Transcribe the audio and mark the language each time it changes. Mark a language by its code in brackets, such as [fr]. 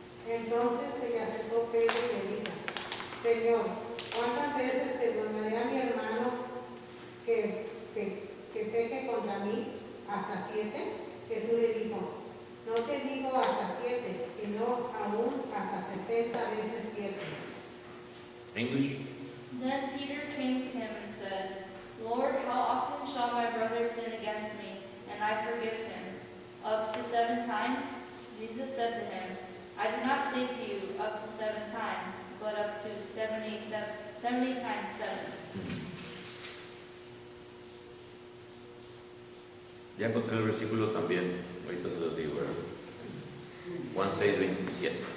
[es] Entonces se le acercó Pedro y le dijo: Señor, ¿cuántas veces perdonaré a mi hermano que peque contra mí? ¿Hasta 7? Jesús le dijo: no te digo hasta 7, sino aún hasta 70 veces 7. [en] English. Then Peter came to him and said, Lord, how often shall my brother sin against me, and I forgive him? Up to 7 times? Jesus said to him, I do not say to you up to 7 times, but up to 70 times 7. [es] Ya encontré el versículo también, ahorita se los digo, ¿verdad? Juan 6:27.